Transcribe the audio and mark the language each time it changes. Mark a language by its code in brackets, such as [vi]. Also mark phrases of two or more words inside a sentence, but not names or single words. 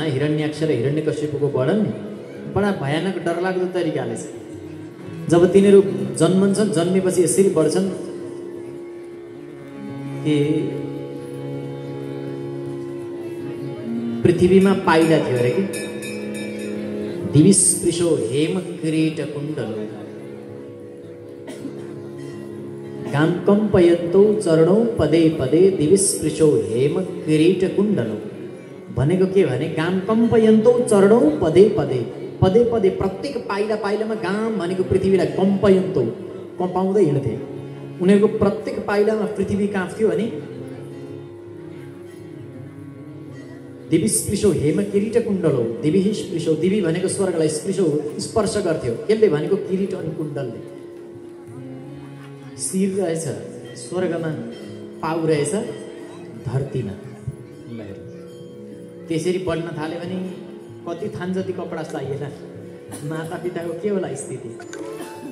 [ne] हिरण्याक्ष र हिरण्यकश्यपको वर्णन बडा भयानक डरलाग्दो तरिकाले छ। जब तिनीहरू जन्मन्छन्, जन्मेपछि यसरी बढ्छन् कि पृथ्वीमा पाइला थियो अरे कि [sa] दिविस्पृशो हेम किरीट कुण्डलो गाम कम्पयन्तो चरणौ पदे पदे दिविस्पृशो हेम किरीट कुण्डलो। [ne] भनेको के भने [sa] गाम कम्पयन्तो चरणौ पदे पदे, पदे पदे [ne] प्रत्येक पाइला पाइलामा गाम भनेको पृथ्वीलाई कम्पयन्तो, कम्पाउँदै हिँड्थे। उनीहरूको प्रत्येक पाइलामा पृथ्वी काँप्थ्यो अनि [sa] दिविस्पृशो हेम किरीट कुण्डलो। दिवि स्पृशो, [ne] दिवि भनेको स्वर्गलाई, स्पृशो स्पर्श गर्थ्यो। यसले भनेको किरीट अनि कुण्डलले। शिर रहेछ स्वर्गमा, पाउ रहेछ धरतीमा। त्यसरी बढ्न थाले भने कति थान जति कपडा चाहिएला, माता पिताको के होला स्थिति।